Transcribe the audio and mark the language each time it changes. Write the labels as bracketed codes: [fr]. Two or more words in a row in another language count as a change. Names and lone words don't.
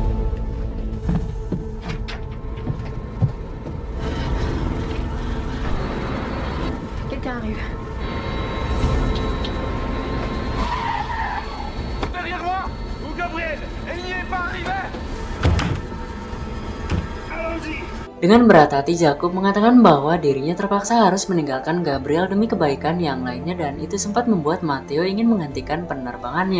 [fr] Quelqu'un arrive. Derrière moi! Où Gabriel? Elle n'y est pas arrivée! Allons-y! [id] Dengan berat hati, Jakub mengatakan bahwa dirinya terpaksa harus meninggalkan Gabriel demi kebaikan yang lainnya, dan itu sempat membuat Matteo ingin menggantikan penerbangannya.